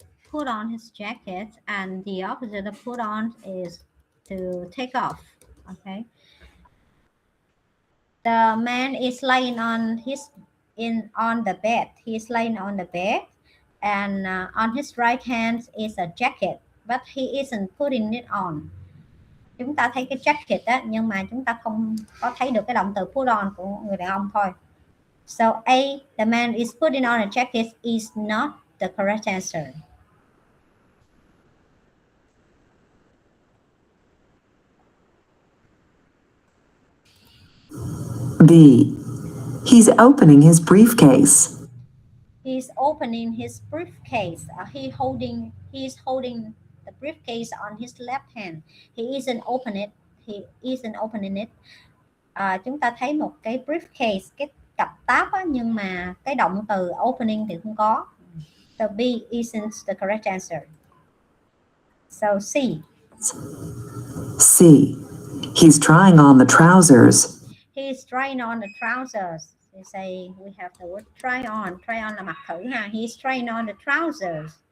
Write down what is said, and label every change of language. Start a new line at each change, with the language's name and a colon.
English: Put on his jacket, and the opposite of put on is to take off. Okay. The man is laying on the bed. He is laying on the bed, and on his right hand is a jacket, but he isn't putting it on.
Vietnamese: Chúng ta thấy cái jacket đó, nhưng mà chúng ta không có thấy được cái động từ put on của người đàn ông thôi.
English: So A, the man is putting on a jacket is not the correct answer. B. He's opening his briefcase. He's opening his briefcase. He's holding the briefcase on his left hand. He isn't opening it.
Vietnamese: Chúng ta thấy một cái briefcase, cái cặp táp á, nhưng mà cái động từ opening thì không có.
English: So B isn't the correct answer. So C. C. He's trying on the trousers. He's trying on the trousers. They say we have the word try on.
Vietnamese: Try on là mặc thử ha.
English: He's trying on the trousers.